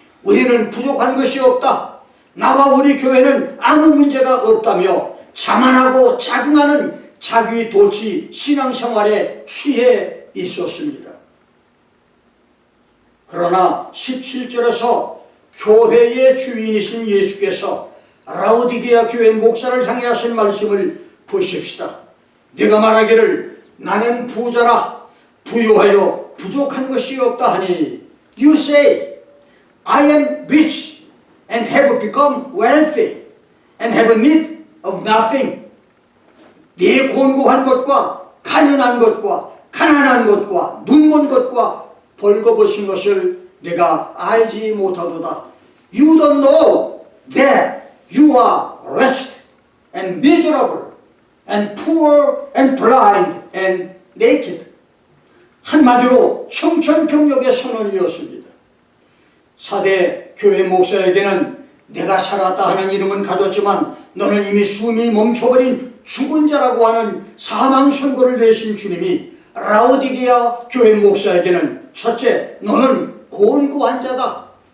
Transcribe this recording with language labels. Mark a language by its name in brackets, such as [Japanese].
[Korean] 우리는 부족한 것이 없다, 나와 우리 교회는 아무 문제가 없다며 자만하고 자긍하는 자기 도취 신앙생활에 취해 있었습니다. 그러나 17절에서 교회의 주인이신 예수께서 라오디게아 교회 목사를 향해 하신 말씀을 보십시다. 네가 말하기를 나는 부자라, 부유하여 부족한 것이 없다 하니, [English] You say, I am rich and have become wealthy and have need of nothing. [Korean] 네 곤고한 것과 가련한 것과 가난한 것과 눈먼 것과 벌거벗은 것을 내가 알지 못하도다. [English] You don't know that You are wretched and miserable and poor and blind and naked. [Korean] 한마디로 청천벽력의 선언이었습니다. 4대 교회 목사에게는 내가 살았다 하는 이름은 가졌지만 너는 이미 숨이 멈춰버린 죽은 자라고 하는 사망 선고를 내신 주님이 라오디게아 교회 목사에게는 첫째, 너는 곤고한 자다.